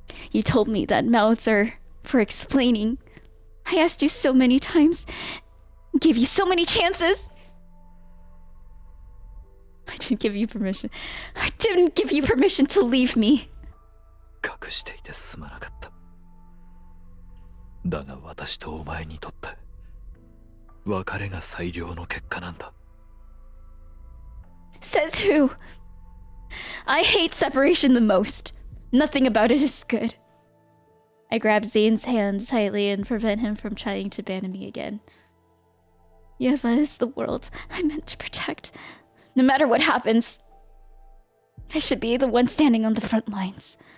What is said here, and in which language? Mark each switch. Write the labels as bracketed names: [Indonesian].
[English] You told me that mouths are for explaining. I asked you so many times, gave you so many chances. I didn't give you permission. I didn't give you permission to leave me. [Japanese] 隠していてすまなかった。だが私とお前にとって別れが最良の結果なんだ。 [English] Says who? I hate separation the most. Nothing about it is good. I grab Zayne's hand tightly and prevent him from trying to abandon me again. Yeva is the world I'm meant to protect. No matter what happens, I should be the one standing on the front lines.